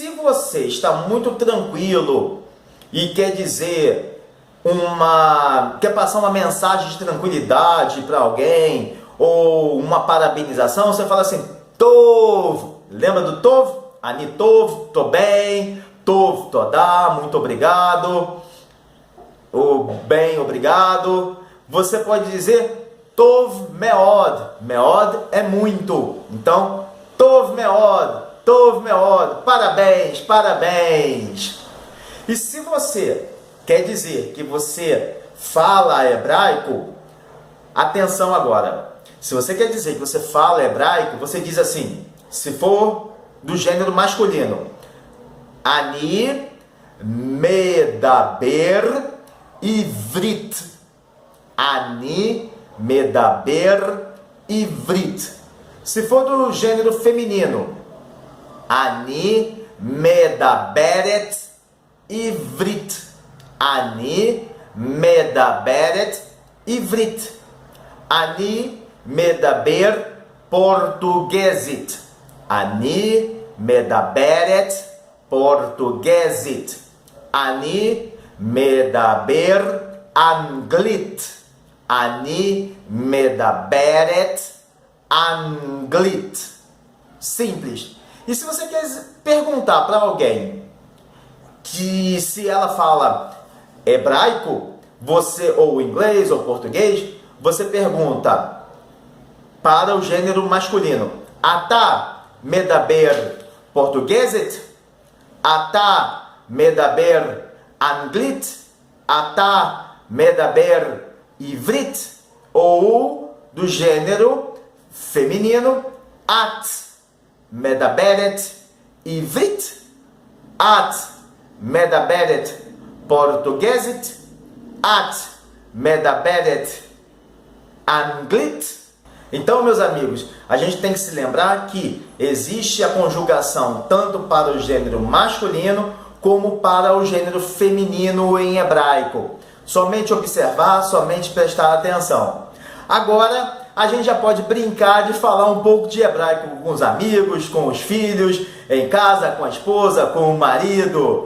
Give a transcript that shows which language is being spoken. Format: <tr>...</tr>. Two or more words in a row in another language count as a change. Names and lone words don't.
<pt>Se você está muito tranquilo e quer dizer quer passar uma mensagem de tranquilidade para alguém ou uma parabenização, você fala assim, Tov. Lembra do Tov?</pt> <he>אני טוב,</he> <pt>tô bem.</pt> <he>טוב, תודה,</he> <pt>muito obrigado. O bem, obrigado. Você pode dizer</pt> <he>טוב מאוד.</he> <pt>Meod é muito. Então,</pt> <he>טוב מאוד. טוב מאוד.</he> <pt>Parabéns, parabéns. E se você quer dizer que você fala hebraico, atenção agora. Se você quer dizer que você fala hebraico, você diz assim, se for do gênero masculino,</pt> <he>אני מדבר עברית. אני מדבר עברית.</he> <pt>Se for do gênero feminino,</pt> <he>אני מדברת עברית. אני מדברת עברית. אני מדבר פורטוגזית. אני מדברת פורטוגזית. אני מדבר אנגלית. אני מדברת אנגלית.</he> <pt>Simples. E se você quer perguntar para alguém que se ela fala hebraico, ou inglês ou português, você pergunta para o gênero masculino,</pt> <he>אתה מדבר פורטוגזית? אתה מדבר אנגלית? אתה מדבר עברית?</he> <pt>Ou do gênero feminino,</pt> <he>את מדברת עברית? את מדברת פורטוגזית? את מדברת אנגלית?</he> <pt>Então, meus amigos, a gente tem que se lembrar que existe a conjugação tanto para o gênero masculino como para o gênero feminino em hebraico. Somente observar, somente prestar atenção. Agora, a gente já pode brincar de falar um pouco de hebraico com os amigos, com os filhos, em casa, com a esposa, com o marido.</pt>